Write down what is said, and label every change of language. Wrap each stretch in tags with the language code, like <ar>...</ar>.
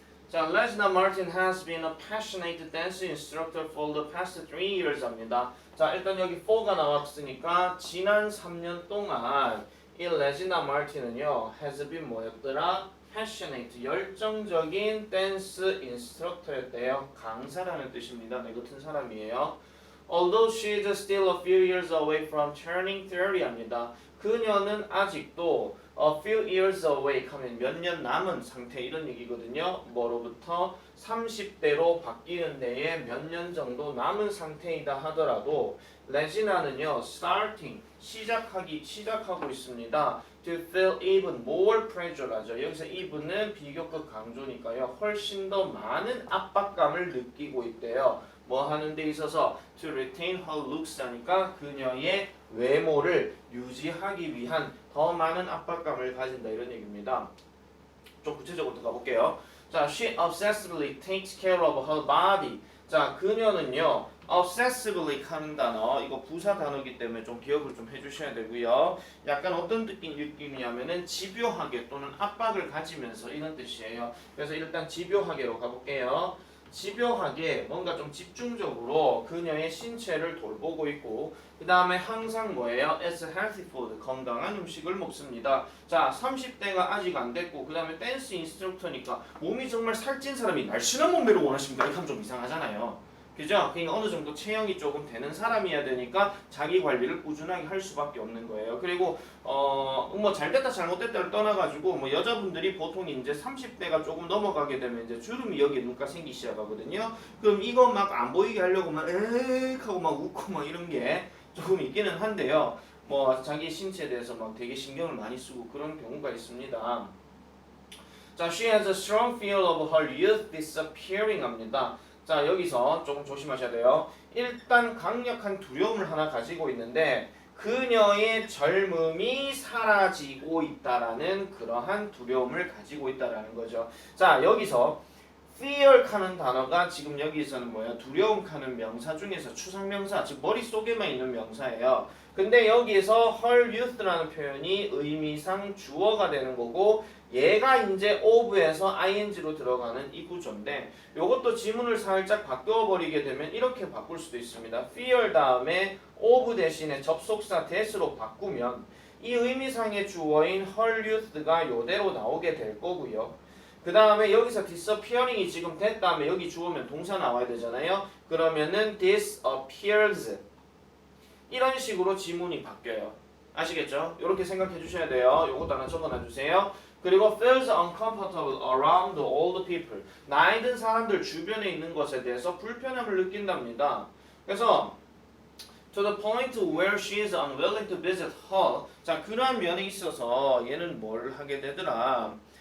<en>자, Regina Martin has been a passionate dance instructor for the past 3 years</en> <ko>합니다. 자, 일단 여기 for가 나왔으니까 지난 3년 동안 이 레지나 마틴은요</ko> <en>has been</en> <ko>뭐였더라? passionate, 열정적인 댄스 인스트럭터였대요. 강사라는 뜻입니다. 내 같은 사람이에요.</ko> <en>Although she is still a few years away from turning 30</en> <ko>합니다. 그녀는 아직도</ko> <en>a few years away</en> <ko>하면 몇 년 남은 상태 이런 얘기거든요. 뭐로부터 30대로 바뀌는 데에 몇 년 정도 남은 상태이다 하더라도 레지나는요 starting 시작하고 있습니다.</ko> <en>To feel even more pressure라죠.</en> <ko>여기서 even은 비교급 강조니까요. 훨씬 더 많은 압박감을 느끼고 있대요. 뭐 하는 데 있어서</ko> <en>to retain her looks</en> <ko>하니까 그녀의 외모를 유지하기 위한 더 많은 압박감을 가진다 이런 얘기입니다. 좀 구체적으로 들어가 볼게요.</ko> <en>자, she obsessively takes care of her body.</en> <ko>자, 그녀는요 obsessively 하는 단어 이거 부사 단어이기 때문에 좀 기억을 좀 해주셔야 되고요. 약간 어떤 느낌이냐면은 집요하게 또는 압박을 가지면서 이런 뜻이에요. 그래서 일단 집요하게로 가볼게요. 집요하게 뭔가 좀 집중적으로 그녀의 신체를 돌보고 있고 그 다음에 항상 뭐예요?</ko> <en>It's healthy food,</en> <ko>건강한 음식을 먹습니다. 자, 30대가 아직 안 됐고 그 다음에 댄스 인스트럭터니까 몸이 정말 살찐 사람이 날씬한 몸매를 원하십니까? 이렇게 하면 좀 이상하잖아요. 그죠? 그러니까 어느 정도 체형이 조금 되는 사람이어야 되니까 자기 관리를 꾸준하게 할 수밖에 없는 거예요. 그리고 뭐 잘됐다 잘못됐다를 떠나가지고 뭐 여자분들이 보통 이제 30대가 조금 넘어가게 되면 이제 주름이 여기 눈가 생기기 시작하거든요. 그럼 이거 막 안 보이게 하려고 막 에익 하고 막 웃고 막 이런 게 조금 있기는 한데요. 뭐 자기 신체에 대해서 막 되게 신경을 많이 쓰고 그런 경우가 있습니다.</ko> <en>자, she has a strong fear of her youth disappearing</en> <ko>합니다. 자, 여기서 조금 조심하셔야 돼요. 일단 강력한 두려움을 하나 가지고 있는데 그녀의 젊음이 사라지고 있다라는 그러한 두려움을 가지고 있다라는 거죠. 자, 여기서 fear 하는 단어가 지금 여기서는 뭐야? 두려움 하는 명사 중에서 추상명사, 즉 머릿속에만 있는 명사예요. 근데 여기에서</ko> <en>her youth</en> <ko>라는 표현이 의미상 주어가 되는 거고 얘가 이제 of에서 ing로 들어가는 이 구조인데 요것도 지문을 살짝 바꿔버리게 되면 이렇게 바꿀 수도 있습니다. fear 다음에 of 대신에 접속사 that으로 바꾸면 이 의미상의 주어인 her youth가 요대로 나오게 될 거고요. 그 다음에 여기서 disappearing이 지금 됐다면 여기 주어면 동사 나와야 되잖아요. 그러면은 disappears 이런 식으로 지문이 바뀌어요. 아시겠죠? 이렇게 생각해 주셔야 돼요. 요것도 하나 적어놔 주세요.</ko> <en>그리고 feels uncomfortable around all the people.</en> <ko>나이 든 사람들 주변에 있는 것에 대해서 불편함을 느낀답니다. 그래서</ko> <en>to the point where she is unwilling to visit her.</en> <ko>자, 그러한 면에 있어서 얘는 뭘 하게 되더라.</ko>